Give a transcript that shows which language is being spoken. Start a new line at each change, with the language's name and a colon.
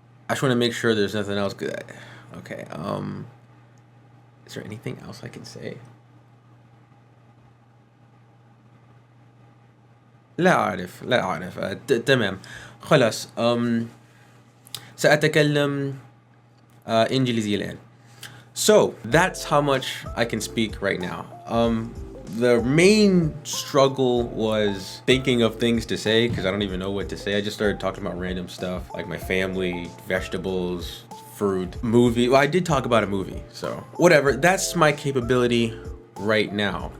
English: I just want to make sure there's nothing else good. Okay, is there anything else I can say?
Arabic: لا أعرف تمام خلاص سأتكلم إنجليزية الآن.
English: So that's how much I can speak right now. The main struggle was thinking of things to say because I don't even know what to say. I just started talking about random stuff like my family, vegetables, fruit, movie. Well, I did talk about a movie, so whatever. That's my capability right now.